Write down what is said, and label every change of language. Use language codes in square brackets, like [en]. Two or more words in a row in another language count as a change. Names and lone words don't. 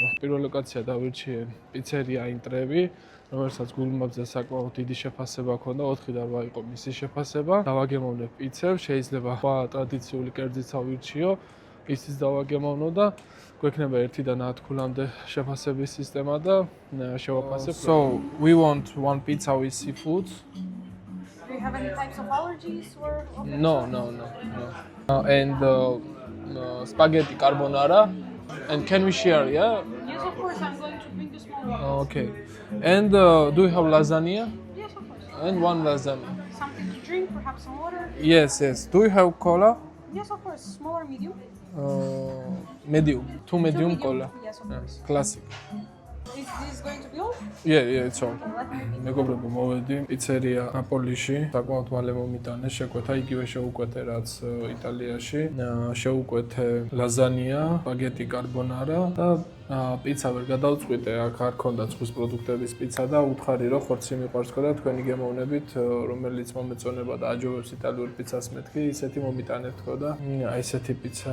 [ka] პირველ ლოკაცია დავირჩიე პიცერია ინტრევი. რომელსაც გულმაბზე საკმაოდ დიდი შეფასება ჰქონდა, 4 და 8 იყო მისი შეფასება. დავაგემოვნებ პიცებს, შეიძლება სხვა ტრადიციული კერძიც ავირჩიო, ისიც დავაგემოვნო და გვექნება 1-დან 10 ქულამდე შეფასების სისტემა და შევაფასებ. [en] So, we want one pizza with seafood. Do you have any types of allergies or No. And spaghetti carbonara. And can we share, yeah? Yes, of course. I'm going to bring the small one. Okay. And do you have lasagna? Yes, of course. And one lasagna. Something to drink, perhaps some water. Yes. Do you have cola? Yes, of course. Small or medium? Medium. Two medium cola. Yes, of course. Classic. Is this going to be all? Yeah, it's all. Let me [ka] მეგობრებო, მოვედი პიცერია ნაპოლიში. საკმაოდ მალე მომიტანე, შეკვეთა იგივე შეუკვეთე რაც იტალიაში. შეუკვეთე ლაზანია, სპაგეტი კარბონარა და პიცა ვერ გადავწყვიტე, აქ არ ქონდა წყვის პროდუქტების პიცა და უთხარი რომ ხორცი მიყვარს და თქვენი გემოვნებით, რომელიც მომეწონება და აჯობებს იტალიურ პიცას მეთქი, ისეთი მომიტანეთ თქო და აი ესეთი პიცა.